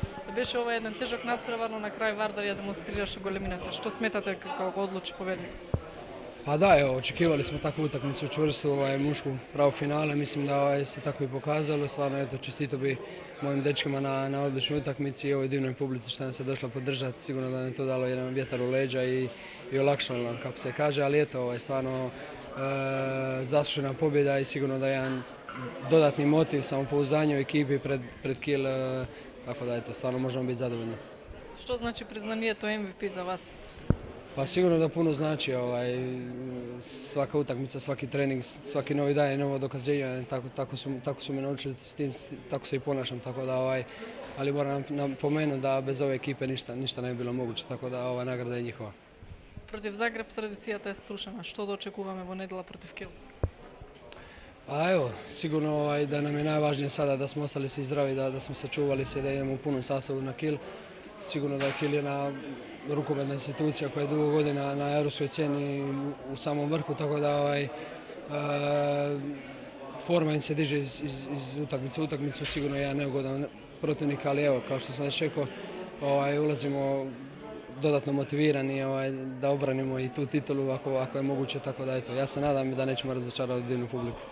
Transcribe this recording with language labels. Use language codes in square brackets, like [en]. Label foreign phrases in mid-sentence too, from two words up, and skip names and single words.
[mk] Беше ова еден тежок надпревар, но на крај Вардар ја демонстрираше големината. Што сметате како го одлучи победник? [hr] Pa da, evo, očekivali smo takvu utakmicu, čvrstu, mušku pravu finale, mislim da se tako i pokazalo, stvarno eto, čestito bi mojim dečkima na odličnoj utakmici i ovoj divnoj publici što nam se došla podržati, sigurno da nam je to dalo jedan vjetar u leđa i olakšalo nam, kako se kaže, ali eto, stvarno zaslužena pobjeda i sigurno da je jedan dodatni motiv, samopouzdanje u ekipi pred Kiel, tako da eto, stvarno možemo biti zadovoljni. [mk] Што значи признанието MVP за вас? [hr] Pa sigurno da puno znači svaka utakmica, svaki trening, svaki novi dan je novo dokazivanje, tako su me naučili s tim, tako se i ponašam, tako da ali moram napomenuti da bez ove ekipe ništa ne bi bilo moguće, tako da ova nagrada je njihova. [mk] Против Загреб традицијата е струшена. Што да очекуваме во недела против Кил? [hr] A evo, sigurno da nam je najvažnije sada da smo ostali svi zdravi, da smo sačuvali se, da idemo u punom sastavu na Kiel. Sigurno da je Kiel jedna rukometna institucija koja je dugo godina na europskoj sceni u samom vrhu, tako da forma im se diže iz utakmice u utakmicu, sigurno je jedan neugodan protivnik, ali evo, kao što sam već rekao, ulazimo dodatno motivirani da obranimo i tu titulu ako je moguće, tako da eto, ja se nadam da nećemo razočarati divnu publiku.